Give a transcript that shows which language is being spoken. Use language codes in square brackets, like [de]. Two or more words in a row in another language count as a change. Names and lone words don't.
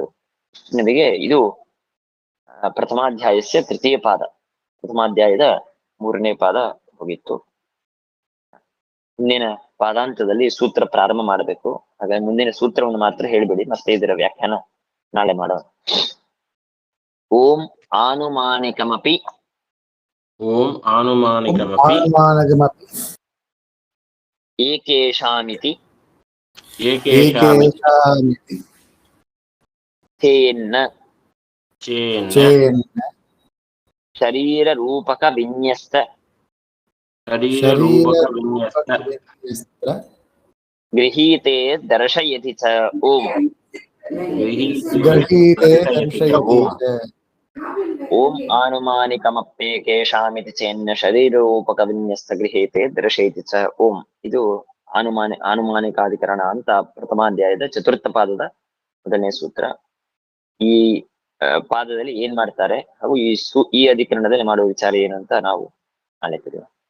[kn] ನಿಮಗೆ ಇದು [sa] ಪ್ರಥಮಾಧ್ಯಾಯಸ್ಯ ತೃತೀಯ ಪಾದ, [kn] ಪ್ರಥಮಾಧ್ಯಾಯದ 3ನೇ ಪಾದ ಹೋಗಿತ್ತು. ಮುಂದಿನ ಪಾದಾಂತದಲ್ಲಿ ಸೂತ್ರ ಪ್ರಾರಂಭ ಮಾಡಬೇಕು. ಹಾಗಾಗಿ ಮುಂದಿನ ಸೂತ್ರವನ್ನು ಮಾತ್ರ ಹೇಳಿಬಿಡಿ, ಮತ್ತೆ ಇದರ ವ್ಯಾಖ್ಯಾನ ನಾಳೆ ಮಾಡೋಣ. [sa] ಓಂ ಆನುಮಾನಿಕಮಪಿ ಓಂ ಆನುಮಾನಿಕಮಪಿ ಏಕೇಷಾಮಿತಿ ಏಕೇಷಾಮಿತಿ ತೇನ್ನ ಚೇನ್ನ ಶರೀರ ರೂಪಕ ವಿನ್ಯಸ್ತ ಗೃಹೀತೆ ದರ್ಶಯತಿ ಚ ಓಂ ಓಂ ಆನುಮಾನಿಕಮಪ್ಯೇಕೇಷಾಮಿತಿ ಚೇನ್ನ ಶರೀರ ರೂಪಕ ವಿನ್ಯಸ್ತ ಗೃಹೀತೆ ದರ್ಶಯತಿ ಚ ಓಂ. [kn] ಇದು ಆನುಮಾನಿಕಾಧಿಕರಣ ಅಂತ ಪ್ರಥಮಾಧ್ಯಾಯದ 4ಥ ಪಾದದ 1ನೇ ಸೂತ್ರ. ಈ ಪಾದದಲ್ಲಿ ಏನ್ ಮಾಡ್ತಾರೆ ಹಾಗೂ ಈ ಅಧಿಕರಣದಲ್ಲಿ ಮಾಡುವ ವಿಚಾರ ಏನಂತ ನಾವು ನಾಳೆ ತಿಳಿಯೋಣ.